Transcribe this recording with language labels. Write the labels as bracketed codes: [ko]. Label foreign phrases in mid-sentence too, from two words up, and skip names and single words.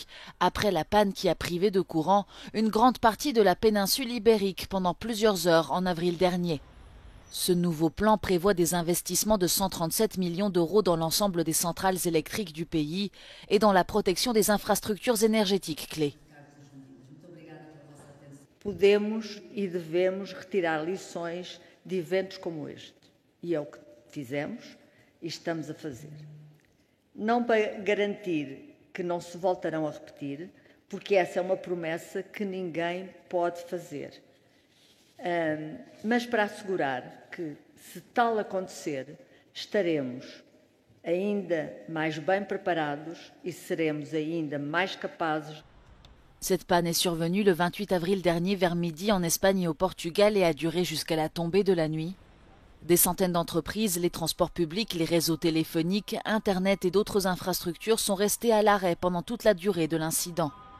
[fr] Après la panne qui a privé de courant une grande partie de la péninsule ibérique pendant plusieurs heures en avril dernier. Ce nouveau plan prévoit des investissements de 137 millions d'euros dans l'ensemble des centrales électriques du pays et dans la protection des infrastructures énergétiques clés. [pt] Podemos e devemos retirar lições de eventos como este. E é o que fizemos e estamos a fazer. Não para garantir que não se voltarão a repetir, porque essa é uma promessa que ninguém pode fazer. Mas para assegurar que, se tal acontecer, estaremos ainda mais bem preparados e seremos ainda mais capazes. [fr] Cette panne est survenue le 28 avril dernier vers midi en Espagne et au Portugal et a duré jusqu'à la tombée de la nuit. Des centaines d'entreprises, les transports publics, les réseaux téléphoniques, Internet et d'autres infrastructures sont restés à l'arrêt pendant toute la durée de l'incident.